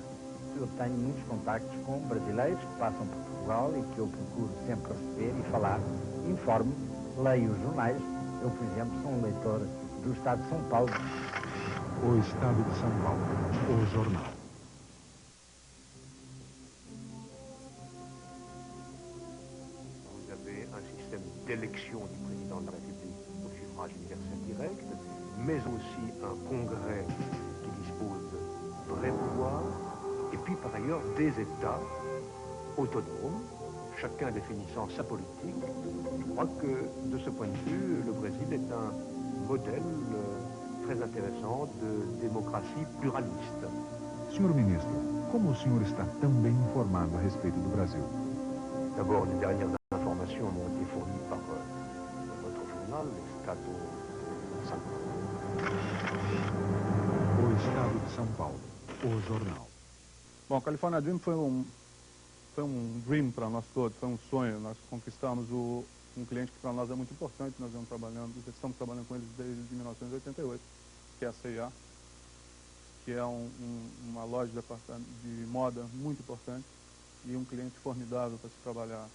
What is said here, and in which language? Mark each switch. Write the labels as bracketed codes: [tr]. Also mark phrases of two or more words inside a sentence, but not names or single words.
[pt] Eu tenho muitos contactos com brasileiros que passam por Portugal e que eu procuro sempre receber e falar. Informo, leio os jornais. Eu, por exemplo, sou um leitor do Estado de São Paulo. O Estado de São Paulo, o jornal. [fr] Vous avez un système d'élection l'élection du président de la République au suffrage universel direct, mais aussi un congrès qui dispose de vrais pouvoirs, et puis par ailleurs des États autonomes, chacun définissant sa politique. Je crois que de ce point de vue, le Brésil est un modèle très intéressant de démocratie pluraliste. [pt] Senhor ministro, como o senhor está tão bem informado a respeito do Brasil? [fr] D'abord, les dernières informations m'ont été fournies par votre journal, Estado de São Paulo. [pt] O Estado de São Paulo, o jornal. Bom, California Dream foi um dream para nós todos, foi um sonho. Nós conquistamos um cliente que para nós é muito importante, nós estamos trabalhando com eles desde 1988, que é a C&A, que é uma loja de moda muito importante e um cliente formidável para se trabalhar.